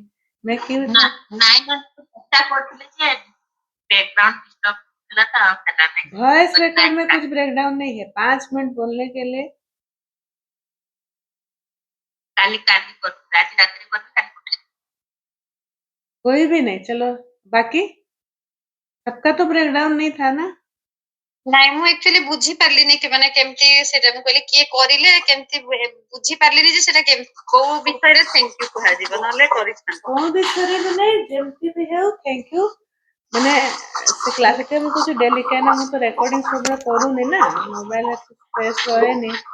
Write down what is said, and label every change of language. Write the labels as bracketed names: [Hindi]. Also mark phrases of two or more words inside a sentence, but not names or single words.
[Hindi] मैं क्यों वॉइस रिकॉर्ड में कुछ ब्रेकडाउन नहीं है, 5 मिनट बोलने के लिए। कोई भी नहीं, चलो बाकी सबका तो ब्रेकडाउन नहीं था ना। [Odia] ନାଇଁ ମୁଁ actually ବୁଝି ପାରିଲିନି କି ମାନେ କେମିତି ସେଟା ମୁଁ କହିଲି କିଏ କରିଲେ କେମିତି ବୁଝି ପାରିଲିନି ଯେ ସେଟା କୋଉ ବିଷୟରେ [English] thank you [Odia] କୁହାଯିବ ନହେଲେ କରିଥାନ୍ତି। କୋଉ ବିଷୟରେ ବି ନାହିଁ, ଯେମିତି ବି ହେଉ [English] thank you [Odia] ମାନେ ସେ କ୍ଲାସ୍ ରେ ମୁଁ କହୁଛି ଡେଲି, କାହିଁକିନା ମୁଁ ତ ରେକର୍ଡିଂ ସବୁବେଳେ କରୁନି ନା, [English] mobile space [Odia] ରହେନି।